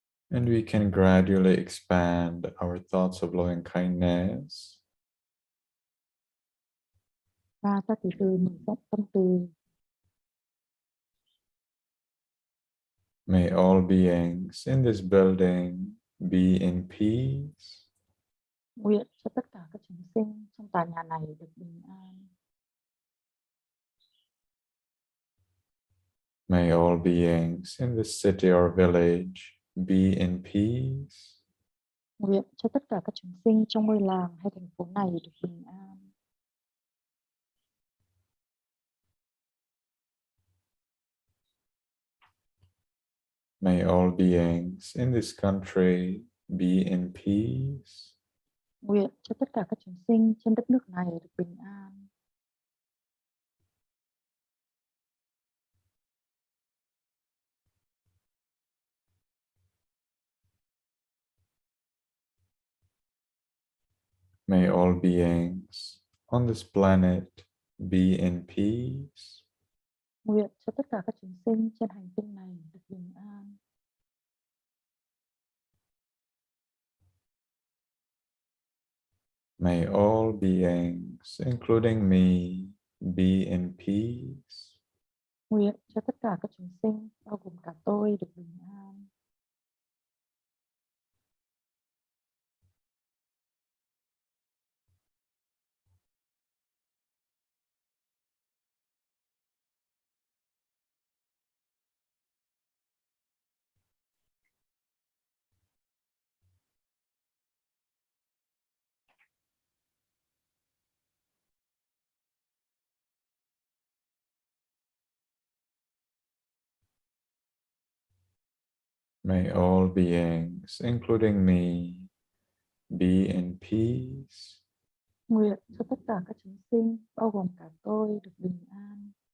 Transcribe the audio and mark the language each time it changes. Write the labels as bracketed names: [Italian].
[English] And we can gradually expand our thoughts of loving kindness. [Vietnamese] Và ta từ từ mở rộng tâm từ. [English] May all beings in this building be in peace. [Vietnamese] Nguyện cho tất cả các chúng sinh trong tòa nhà này được bình an. [English] May all beings in this city or village be in peace. [Vietnamese] Nguyện cho tất cả các chúng sinh trong ngôi làng hay thành phố này được bình an. [English] May all beings in this country be in peace. [Vietnamese] Nguyện cho tất cả các chúng sinh trên đất nước này được bình an. [English] May all beings on this planet be in peace. [Vietnamese] Nguyện cho tất cả các chúng sinh trên hành tinh này được bình an. [English] May all beings, including me, be in peace. [Vietnamese] Nguyện cho tất cả các chúng sinh, bao gồm cả tôi, được bình an. [English] May all beings, including me, be in peace. [Vietnamese] Nguyện cho tất cả các chúng sinh, bao gồm cả tôi, được bình an.